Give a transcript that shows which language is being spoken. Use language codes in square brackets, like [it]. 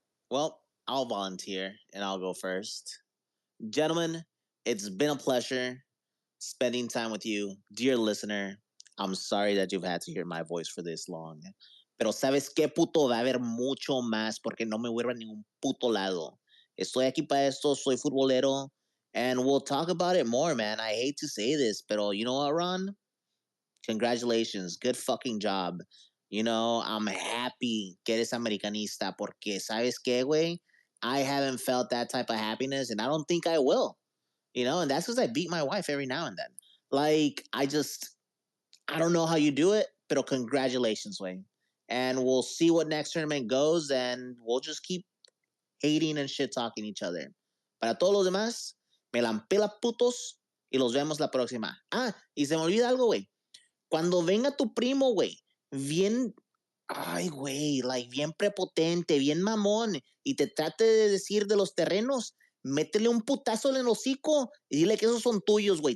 [en] Well, I'll volunteer and I'll go first. Gentlemen, it's been a pleasure spending time with you. Dear listener, I'm sorry that you've had to hear my voice for this long. [es] Pero ¿sabes qué, puto? Va a haber mucho más porque no me voy a ningún puto lado. Estoy aquí para esto, soy futbolero, [en] and we'll talk about it more, man. I hate to say this, pero you know what, Ron? Congratulations. Good fucking job. You know, I'm happy [es] que eres americanista porque, ¿sabes qué, güey? [en] I haven't felt that type of happiness, and I don't think I will. You know, and that's because I beat my wife every now and then. Like, I don't know how you do it, but congratulations, Wayne. And we'll see what next tournament goes, and we'll just keep hating and shit talking each other. [es] Para todos los demás, me la pela putos y los vemos la próxima. Ah, y se me olvida algo, güey. Cuando venga tu primo, güey, bien ay, güey, like bien prepotente, bien mamón, y te trate de decir de los terrenos, métele un putazo en el hocico y dile que esos son tuyos, güey.